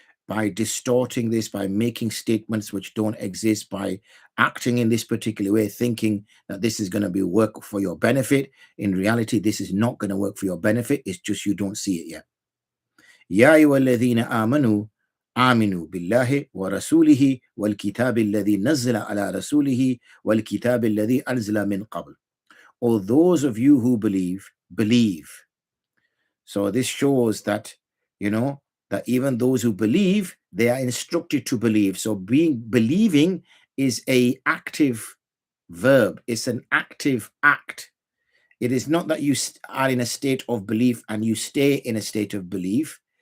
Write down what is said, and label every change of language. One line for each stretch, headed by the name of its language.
English: By distorting this, by making statements which don't exist, by acting in this particular way, thinking that this is going to be work for your benefit. In reality, this is not going to work for your benefit. It's just you don't see it yet.
Arabic: Ya ayyuhalladhina amanu, آمنوا بالله ورسوله والكتاب الذي نزل على رسوله والكتاب الذي أنزل من قبل.
English: Or those of you who believe, believe. So this shows that, that even those who believe, they are instructed to believe. So believing is a active verb. It's an active act. It is not that you are in a state of belief and you stay in a state of belief.